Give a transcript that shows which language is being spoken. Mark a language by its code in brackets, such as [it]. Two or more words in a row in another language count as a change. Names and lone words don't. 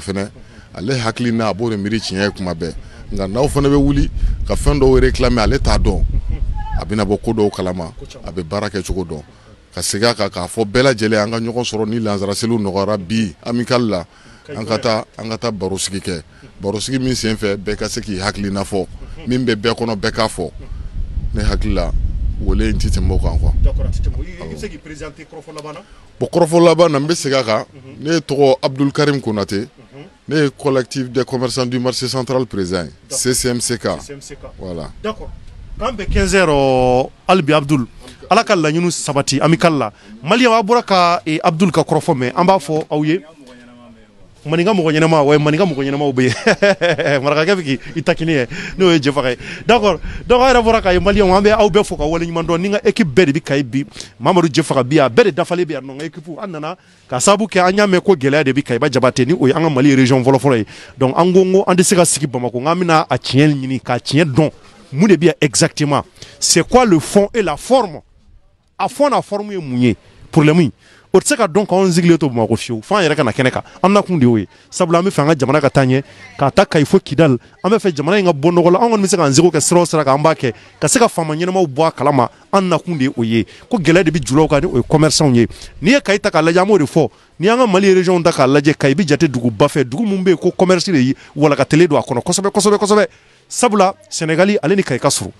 [bm] fana ale hakili n'a a b'o de miiri tiɲɛ ye kuma bɛɛ nka n'aw fana bɛ wuli ka fɛn dɔw réclamer ale t'a dɔn a bɛna bɔ ko dɔw kalama a bɛ baara kɛ cogo dɔn ka segin a kan k'a fɔ bɛɛ lajɛlen an ka ɲɔgɔn sɔrɔ ni lansaraseliw nɔgɔyara bi amical la an ka taa barosigi kɛ barosigi min senfɛ bɛɛ ka se k'i hakilina fɔ min bɛ bɛɛ kɔnɔ bɛɛ k'a fɔ ne hakili la wele in ti tɛmɛ o kan quoi. Bon kɔrɔfɔ laban na n bɛ segin a kan ne tɔgɔ Abdul Karim Konate ne ye [fr] collectif des commerçants du marché central [bm] président CCMCK voilà. [fr] D'accord. [bm] K'an bɛ 15h Albi Abdul ala ka laɲiniw sabati amical la Malien a bɔra ka Abdul ka kɔrɔfɔ mɛn an b'a fɔ aw ye maninka mɔgɔ ɲɛnama wa maninka mɔgɔ ɲɛnamaw bɛ yen marakakɛ bɛ k'i ta kini ye n'o ye Jɛfaga ye d'accord donc a yɛrɛ fɔra k'a ye Malien an bɛ aw bɛɛ fɔ ka waleɲuman dɔn ni n ka équipe bɛɛ de bɛ Kayi bi Mamadu Jɛfaga bi yan bɛɛ de dafalen bɛ yan nɔ n ka équipe an nana ka sababu kɛ an y'a mɛn ko gɛlɛya de bɛ Kayiba Jabate ni o ye an ka Mali région fɔlɔfɔlɔ ye donc an ko an tɛ se ka sigi Bamako n k'an bɛna a tiɲɛ ɲini k'a tiɲɛ dɔn mun de bɛ yan exactement [fr] c'est quoi le fond et la forme [bm] a fond n'a forme ye mun ye problème o tɛ se ka dɔn k'anw sigilen to Bamako fiyewu f'an yɛrɛ ka na kɛnɛ kan an nakun de y'o ye sabula an bɛ fɛ an ka jamana ka taa ɲɛ k'a ta Kayi fo Kidal an bɛ fɛ jamana in ka bɔ nɔgɔ la an kɔni bɛ se k'an seko kɛ sira o sira kan an b'a kɛ ka se ka faama ɲɛnamaw bɔ a kalama an nakun de ye o ye ko gɛlɛya de bɛ julaw kan ni o ye commerçants ye n'i ye Kayi ta k'a lajɛ an b'o de fɔ n'i y'an ka Mali région ta k'a lajɛ Kayi bɛ jate duguba fɛ dugu min bɛ yen ko commerce de walakatelen don a kɔnɔ kosɛbɛ sabula Sénégali ale ni Kayi ka surun